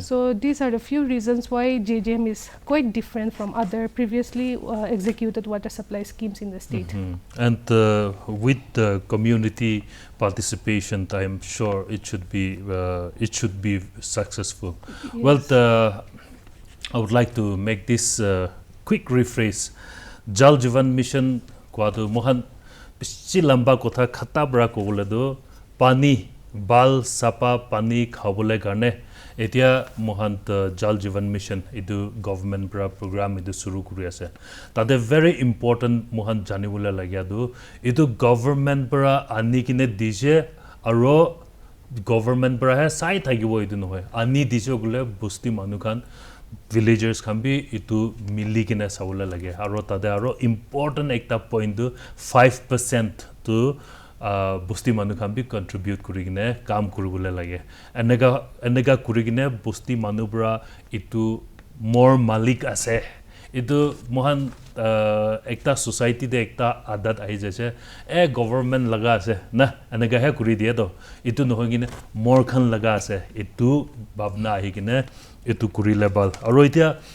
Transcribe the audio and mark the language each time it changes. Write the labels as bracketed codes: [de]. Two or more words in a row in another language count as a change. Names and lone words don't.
[en] So these are the few reasons why JJM is quite different from other previously executed water supply schemes in the state. And with the community participation, I am sure it should be successful. Well, I would like to make this quick rephrase. [nag] Jal Jeevan mission kwadu mohan pichi lamba kotha khatabra ko bolado pani bal sapa pani khabole karne etia mohant Jal Jeevan mission idu government pra program idu suru kuri ase tade [en] very important [nag] mohant janibole lagya du idu government pra ani kine dije aro government pra ha sai thagibo idu nohoy ani dije gule busti manu khan villagers khan bi itu mili kine sabole lage aro tade aro important ekta point du 5% to busti manu khan bi contribute kurigine kaam kuribole lage enega kurigine busti manu bra itu more malik ase itu mohan ekta society de ekta adat ahi jase government laga ase na enega he kuri die do itu nohogine more khan laga ase itu babna ahi kine itu kuri level aro itia